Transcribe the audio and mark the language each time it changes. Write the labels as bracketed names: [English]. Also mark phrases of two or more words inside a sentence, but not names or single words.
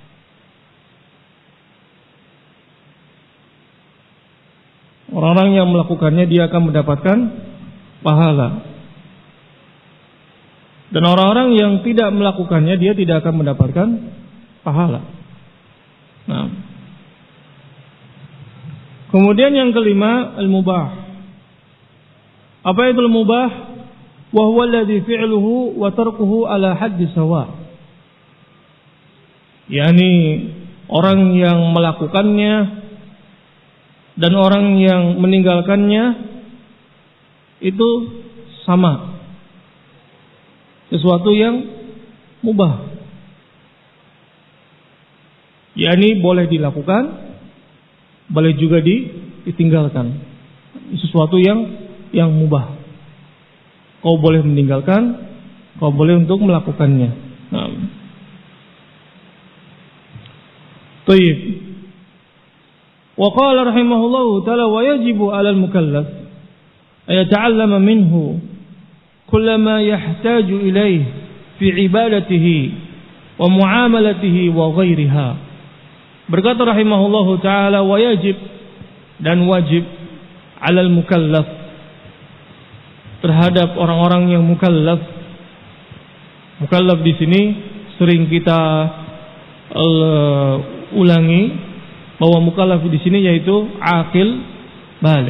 [Indonesian] Orang-orang yang melakukannya dia akan mendapatkan pahala. Dan orang-orang yang tidak melakukannya dia tidak akan mendapatkan pahala. Nah. Kemudian yang kelima, al-mubah. Apa itu al-mubah? [Arabic] وهو الذي فعله وتركه على حد سواء. [Indonesian] Yani orang yang melakukannya dan orang yang meninggalkannya itu sama. Sesuatu yang mubah. Yani boleh dilakukan, boleh juga ditinggalkan. Sesuatu yang mubah. Kau boleh meninggalkan, kau boleh untuk melakukannya. Nah. Tayyib. [Arabic] وقال رحمه الله تعالى ويجب على المكلف أن يتعلم منه كل ما يحتاج إليه في عبادته ومعاملته وغيرها. [Indonesian] Berkata [Arabic] رحمه الله تعالى ويجب, [Indonesian] dan wajib [Arabic] على المكلف, [Indonesian] terhadap orang-orang yang mukallaf. Mukallaf di sini sering kita ulangi bahwa mukallaf di sini yaitu akil balik.